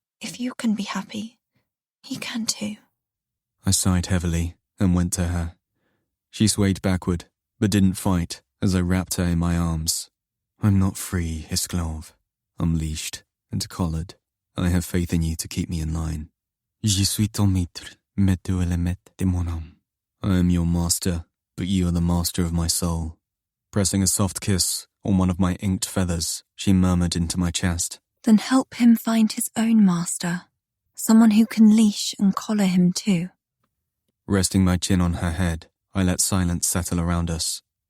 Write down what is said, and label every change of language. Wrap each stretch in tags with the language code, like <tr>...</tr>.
<en>If you can be happy, he can too. I sighed heavily and went to her. She swayed backward, but didn't fight as I wrapped her in my arms. I'm not free, Isklov. I'm leashed and collared. I have faith in you to keep me in line.</en> <fr>Je suis ton maître, mais tu es le maître de mon âme.</fr> <en>I am your master, but you are the master of my soul. Pressing a soft kiss on one of my inked feathers, she murmured into my chest. Then help him find his own master. Someone who can leash and collar him too. Resting my chin on her head, I let silence settle around us.</en>